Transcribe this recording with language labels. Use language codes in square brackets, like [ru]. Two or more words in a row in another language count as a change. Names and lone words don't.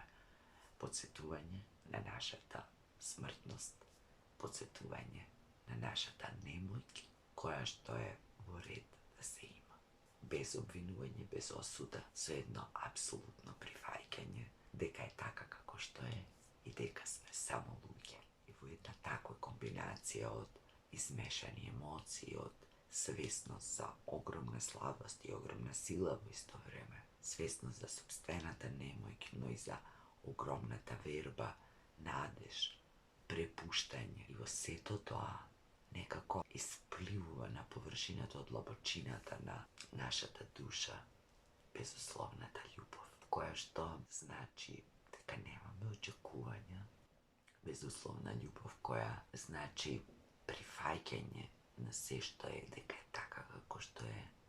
[mk] Подсетување на нашата смртност, подсетување на нашата немоќ, која што е во ред да се има. Без обвинување, без осуда, со едно апсолутно прифаќање дека е така како што е и дека сме само луѓе. И во една таква комбинација од измешани емоции, од свесност за огромна слабост и огромна сила в исто време, свесност за собствената немоќ, но и за огромната верба, надеж, препуштање. И во сето тоа некако испливува на површината од длабочината на нашата душа безусловната љубов, која што значи дека немаме очекувања, безусловна љубов која значи прифаќање на се што е, дека е така како што е,